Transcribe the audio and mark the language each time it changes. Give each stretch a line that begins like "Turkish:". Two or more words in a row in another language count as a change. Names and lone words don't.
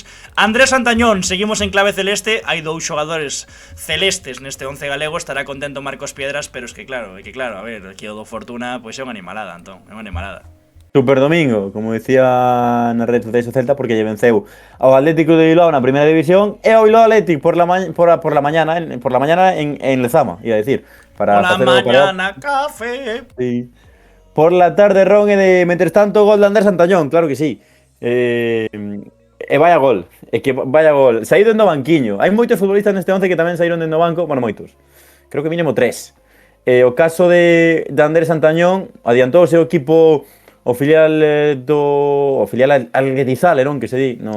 Galician: Andrés Santañón, seguimos en clave celeste, hai 2 xogadores celestes neste 11 galego, estará contento Marcos Piedras,
Spanish: pero es que claro,
Galician: a ver, aquí o do Fortuna, pois é unha animalada, Antón, é unha animalada. Super domingo, como decía na red social do Celta, porque lle venceu ao Atlético de Bilbao na primeira división e ao Bilbao Athletic
Spanish: por la mañana en Lezama, iba a decir, para por la mañana café. Sí. Por la tarde ron
Galician: e de mentres tanto
Spanish: gol de Andrés Santañón, claro que sí.
Galician: E vaya gol, saído no banquiño. Hai moitos futbolistas neste 11 que tamén saíron no banco, bueno, moitos. Creo que mínimo 3. O caso de Andrés Santañón, adiantou o seu equipo o filial Alguetizal, non que se di, no.